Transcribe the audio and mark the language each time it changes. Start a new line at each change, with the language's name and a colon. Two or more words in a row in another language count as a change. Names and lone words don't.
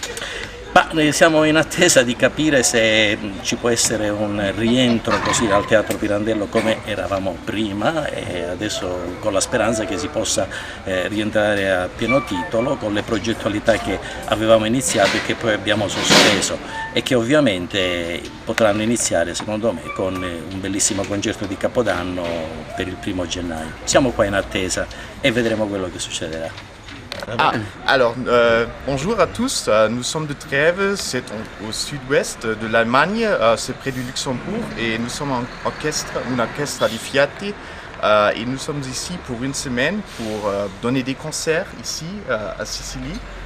Italian: Ma siamo in attesa di capire se ci può essere un rientro così al Teatro Pirandello come eravamo prima e adesso con la speranza che si possa rientrare a pieno titolo con le progettualità che avevamo iniziato e che poi abbiamo sospeso e che ovviamente potranno iniziare secondo me con un bellissimo concerto di Capodanno per il 1° gennaio. Siamo qua in attesa e vedremo quello che succederà.
French: Alors, bonjour à tous, nous sommes de Trèves, c'est au sud-ouest de l'Allemagne, c'est près du Luxembourg et nous sommes un orchestre
Italian: di Fiati
French: et nous sommes ici pour 1 semaine pour donner des concerts ici à Sicile.